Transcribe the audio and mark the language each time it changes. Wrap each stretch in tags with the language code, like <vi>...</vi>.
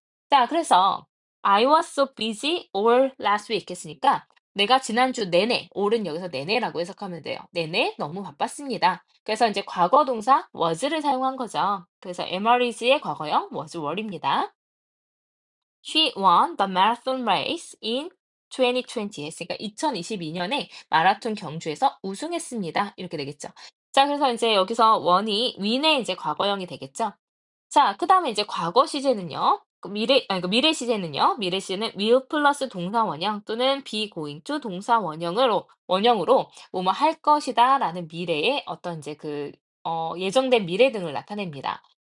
<ko>자, 그래서</ko> <en>I was so busy all last week</en> <ko>했으니까 내가 지난주 내내, all은 여기서 내내라고 해석하면 돼요. 내내 너무 바빴습니다. 그래서 이제 과거 동사 was를 사용한 거죠. 그래서 MRES의 과거형 was were입니다.</ko> <en>She won the marathon race in 2020</en> <ko>했으니까 2022년에 마라톤 경주에서 우승했습니다. 이렇게 되겠죠. 자, 그래서 이제 여기서 won이 win의 이제 과거형이 되겠죠. 자, 그다음에 이제 과거 시제는요. 그 미래 시제는요. 미래 시제는 will 플러스 동사 원형 또는 be going to 동사 원형으로 뭐뭐 할 것이다라는 미래의 어떤 이제 예정된 미래 등을 나타냅니다.</ko>